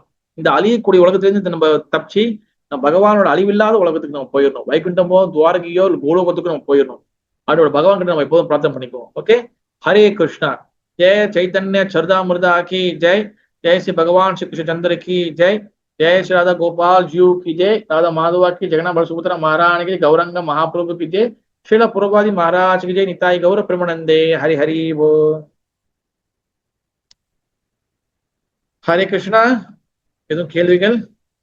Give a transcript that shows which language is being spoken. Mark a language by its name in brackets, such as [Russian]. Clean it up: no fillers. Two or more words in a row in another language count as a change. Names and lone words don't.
[Tamil] இந்த அழியக்கூடிய உலகத்திலிருந்து நம்ம தப்பிச்சு நம்ம பகவானோட அழிவில்லாத உலகத்துக்கு நம்ம போயிடணும். வைகுண்டமோ துவாரகையோ கோலோகத்துக்கு நம்ம போயிடணும். அதோட பகவான் கிட்ட நம்ம எப்போதும் பிரார்த்தனை பண்ணிக்குவோம். [Hindi] ओके, हरे कृष्णा। जय चैतन्य चरितामृत की जय, जय श्री भगवान श्री कृष्ण चंद्र की जय, जय श्री राधा गोपाल जी की जय, राधा माधवा की, जगन्नाथ बलसुभद्रा महारानी की, गौरंग महाप्रभु की जय, श्रील पुरवादी महाराज की जय, निताई गौर प्रेमानंदे, हरि हरि वो। हरे कृष्णा. [Tamil] எதுவும் கேள்விகள்?